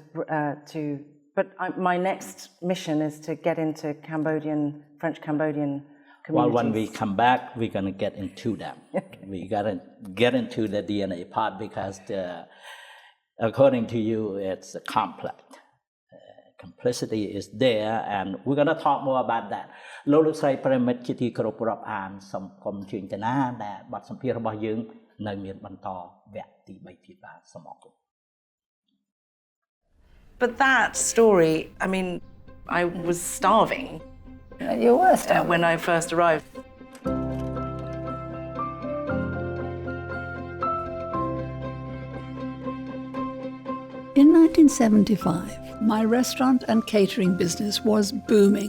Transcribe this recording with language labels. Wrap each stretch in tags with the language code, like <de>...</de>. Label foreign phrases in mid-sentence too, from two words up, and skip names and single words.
<en>But my next mission is to get into French Cambodian communities. Well, when we come back, we're going to get into them. Okay. We got to get into the DNA part because, according to you, it's complex. Complicity is there, and we're going to talk more about that.</en> <km>លោកលោកស្រីប្រិមិត្តជាទីគោរពរាប់អានសូមគុំជឿចំណាដែលបទសម្ភាសន៍របស់យើងនៅមានបន្តវគ្គទី3ទៀតបាទសូមអរគុណ</km> <en>But that story, I mean, I was starving. You were starving when I first arrived. In 1975, my restaurant and catering business was booming.</en>